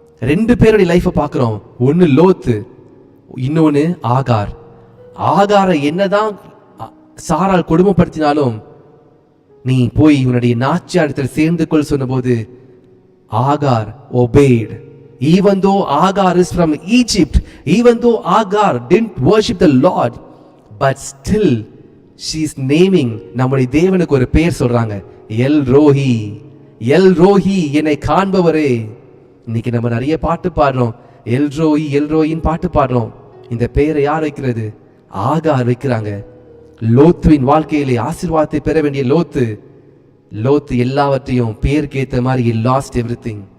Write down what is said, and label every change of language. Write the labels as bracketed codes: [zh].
[ta] ரெண்டு பேருடைய லைஃபை பார்க்கிறோம். ஒன்னு லோத்து, இன்னொன்னு ஆகார். ஆகாரை என்னதான் சாரால் கொடுமைப்படுத்தினாலும் நீ போய் உன்னுடைய நாச்சியாரிடத்தில் சேர்ந்து கொள் சொன்ன போது ஆகார் obeyed. [en] Even though Agar is from Egypt, even though Agar didn't worship the Lord, but still she is naming, [ta] நம்முடைய தேவனுக்கு ஒரு பெயர் சொல்றாங்க, எல் ரோஹி, எல் ரோஹி, என்னை காண்பவரே. இன்னைக்கு நம்ம நிறைய பாட்டு பாடுறோம், எல் ரோஹி எல் ரோஹின்னு பாட்டு பாடுறோம். இந்த பெயரை யார் வைக்கிறது? ஆகார் வைக்கிறாங்க. லோத்துவின் வாழ்க்கையிலே ஆசீர்வாதத்தை பெற வேண்டிய லோத்து எல்லாவற்றையும் பேருக்கு ஏத்த மாதிரி [en] he lost everything.